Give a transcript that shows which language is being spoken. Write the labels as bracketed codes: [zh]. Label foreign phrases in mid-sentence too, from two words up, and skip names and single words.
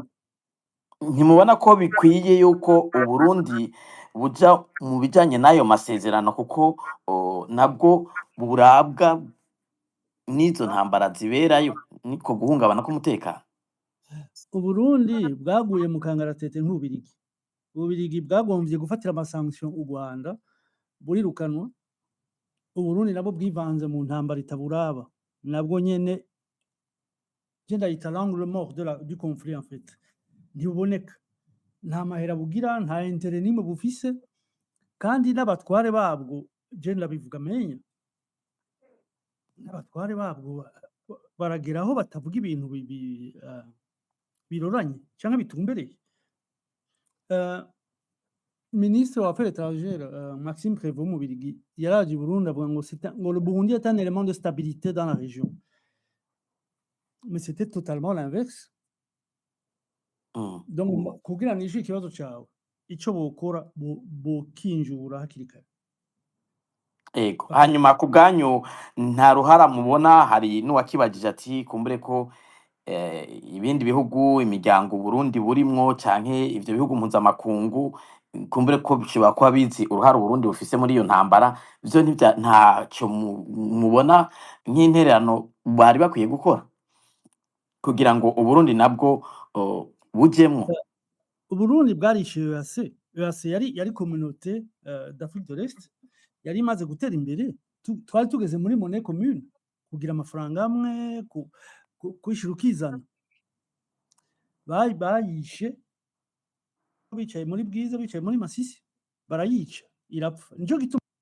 [rn] Ntimubona ko bikwiye yuko Uburundi buja mu bijanye n'ayo masezerano kuko nabwo burabwa n'izo ntambara ziberayo niko guhungabana k'umutekano? Uburundi bwaguye mu kangaratete nk'Ububirigi. Ububirigi bwagombye gufatira amasanction u Rwanda burirukanwa. Uburundi nabwo bwivanze mu ntambara itaburaba nabwo nyene genda yita [fr] l'angle mort du conflit en fait. [rn] Ntibuboneka nta mahera bugira nta intérêt nimwe bufise kandi n'abatware babwo je ndabivuga menya n'abatware babwo barageraho batavuga ibintu biroranye cyangwa bitumbereye. Ministre wa [fr] Affaires étrangères [rn] Maxime Prévost mu Birigi yaraje i Burundi avuga ngo [fr] le Burundi est un élément de stabilité dans la région. Mais c'était totalement l'inverse. [rn] Donc kugira nishe ikibazo cyawe ico bokora bokinjura hakiri kare. Ego hanyuma ku bwanyu nta ruhara mubona hari n'uwakibagije ati kumbure ko ibindi bihugu imiryango Burundi burimwo canke ivyo bihugu mpuzamakungu kumbure ko bishobora kuba bizi uruhara Burundi bufise muri iyo ntambara byo ntacyo mubona nk'intererano bari bakwiye gukora kugira ngo Uburundi nabwo bujemwo? Uburundi bwarishe EAC yari communauté d'Afrique de l'Est yari imaze gutera imbere twari tugeze muri [fr] monnaie commune [rn] kugira amafaranga amwe kwishira ukizana bayishe bicaye muri Bwiza bicaye muri Masisi barayica irapfa nico gituma